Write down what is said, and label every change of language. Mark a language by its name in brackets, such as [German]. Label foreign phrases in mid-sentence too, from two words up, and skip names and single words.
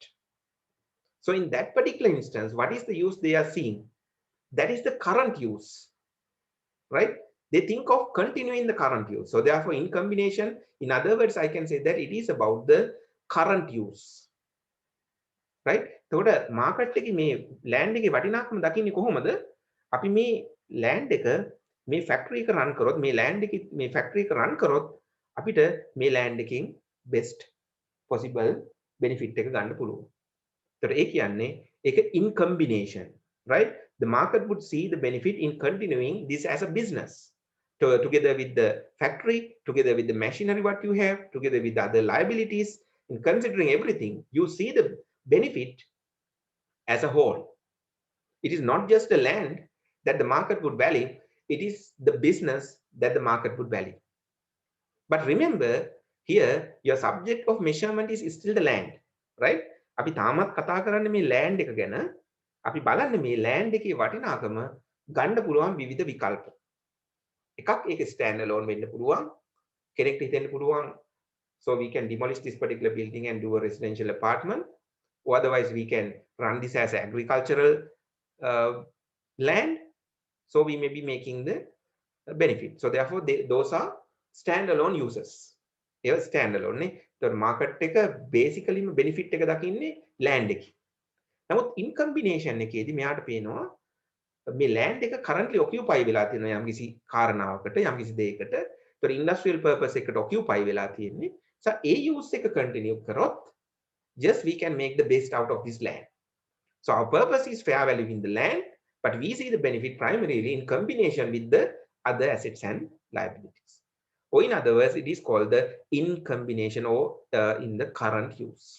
[English] So in that particular instance, what is the use they are seeing? That is the current use, right? They think of continuing the current use. So therefore, in combination, in other words, I can say that it is about the current use, right? [Sinhala] එතකොට මාකට් එකේ මේ ලෑන්ඩ් එකේ වටිනාකම දකින්නේ කොහොමද? අපි මේ ලෑන්ඩ් එක මේ ෆැක්ටරි එක රන් කරොත් මේ ලෑන්ඩ් එකේ මේ ෆැක්ටරි එක රන් කරොත් අපිට මේ ලෑන්ඩ් එකෙන් [English] best possible benefit [Sinhala] එක ගන්න පුළුවන්. ඒතර ඒ කියන්නේ ඒක [English] in combination, right? The market would see the benefit in continuing this as a business. Together with the factory, together with the machinery what you have, together with the other liabilities, in considering everything, you see the benefit as a whole. It is not just the land that the market would value, it is the business that the market would value. But remember, here your subject of measurement is still the land, right? [Sinhala] අපි තාමත් කතා කරන්නේ මේ land එක ගැන. අපි බලන්නේ මේ land එකේ වටිනාකම ගන්න පුළුවන් විවිධ විකල්ප. එකක් ඒක [English] stand alone [Sinhala] වෙන්න පුළුවන්. කෙනෙක්ට හිතෙන්න පුළුවන් [English] so we can demolish this particular building and do a residential apartment, or otherwise we can run this as agricultural land, so we may be making the benefit. So therefore those are standalone uses. They standalone නේ. The market එක basically benefit [Sinhala] එක දකින්නේ [English] land එකේ. [Sinhala] නමුත් [English] in combination [Sinhala] එකේදී මෙයාට පේනවා මේ land එක [English] currently occupy [Sinhala] වෙලා තියෙනවා යම්කිසි කාරණාවකට යම්කිසි දෙයකට. [English] ඒතර industrial purpose එකට occupy [Sinhala] වෙලා තියෙන්නේ. [English] So ඒ use එක continue කරොත් just we can make the best out of this land. So our purpose is fair value in the land, but we see the benefit primarily in combination with the other assets and liabilities. Or in other words, it is called the in combination or in the current use.